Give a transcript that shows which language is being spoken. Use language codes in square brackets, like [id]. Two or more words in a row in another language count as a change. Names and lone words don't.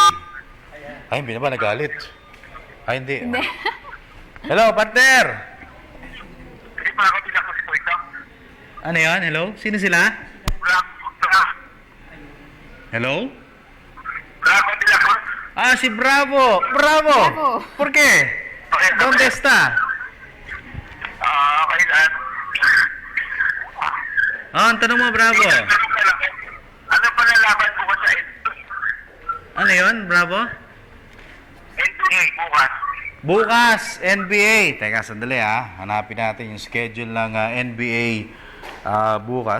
[tl] Ay, hindi naman nagalit. Ay, hindi. [en] Hello, partner! [tl] Ano yan? Hello? Sino sila? Hello? Si Bravo! Bravo! [es] ¿Por qué? ¿Dónde está? [tl] Ang tanong mo, Bravo. Ano pa nalaban ko sa Ano yun, Bravo? NBA bukas. Bukas, NBA. Teka, sandali hanapin natin yung schedule ng NBA bukas.